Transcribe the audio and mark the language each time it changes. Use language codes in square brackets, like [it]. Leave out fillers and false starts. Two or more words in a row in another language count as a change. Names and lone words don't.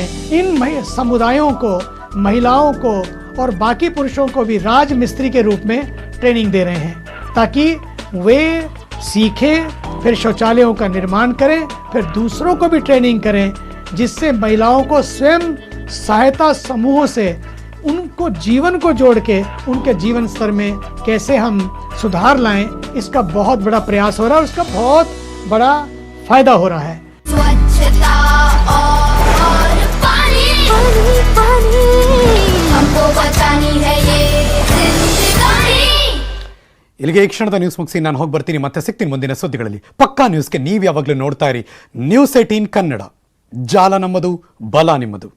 [hi] इन समुदायों को, महिलाओं को और बाकी पुरुषों को भी राज मिस्त्री के रूप में ट्रेनिंग दे रहे हैं, ताकि वे सीखें, फिर शौचालयों का निर्माण करें, फिर दूसरों को भी ट्रेनिंग करें, जिससे महिलाओं को स्वयं सहायता समूहों से उनको जीवन को जोड़ के उनके जीवन स्तर में कैसे हम सुधार लाएं, इसका बहुत बड़ा प्रयास हो रहा है और इसका बहुत बड़ा फायदा हो रहा है. स्वच्छता और पानी, पानी, पानी, हमको बचानी है ये [kn] ಇಲ್ಲಿಗೆ ಈ ಕ್ಷಣದ ನ್ಯೂಸ್ ಮುಗಿಸಿ ನಾನು ಹೋಗಿ ಬರ್ತೀನಿ. ಮತ್ತೆ ಸಿಗ್ತೀನಿ ಮುಂದಿನ ಸುದ್ದಿಗಳಲ್ಲಿ. ಪಕ್ಕಾ ನ್ಯೂಸ್ಗೆ ನೀವು ಯಾವಾಗಲೂ ನೋಡ್ತಾ ಇರಿ News 18 ಕನ್ನಡ. ಜಾಲ ನಮ್ಮದು, ಬಲ ನಿಮ್ಮದು.